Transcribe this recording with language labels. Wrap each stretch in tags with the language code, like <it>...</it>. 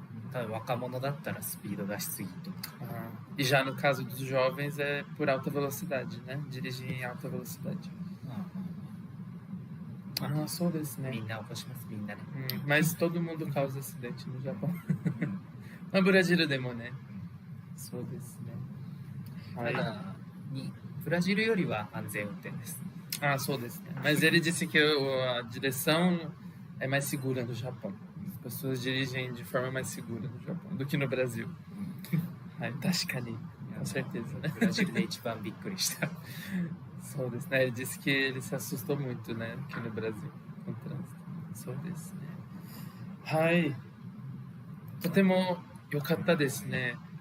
<ja>ただ若者だったらスピード出しすぎとか。</ja> <pt>E já no caso dos jovens é por alta velocidade, né? Dirigir em alta velocidade.</pt> <ja>そうですね。みんな起こします、みんなね。</ja> <pt>Mas todo mundo causa acidente no Japão.</pt> <ja>まあブラジルでもね。そうですね。ただブラジルよりは安全運転です。そうですね。</ja> <pt>Mas ele disse que a direção é mais segura no Japão. As pessoas dirigem de forma mais segura no Japão do que no Brasil.</pt> <ja>確かに。</ja> <pt>Com certeza, né?</pt> <ja>ブラジルで一番びっくりした。そうですね。</ja> <pt>Ele disse que ele se assustou muito, né? Aqui no Brasil, com o trânsito.</pt> <ja>そうですね。はい。とても良かったですね。</ja>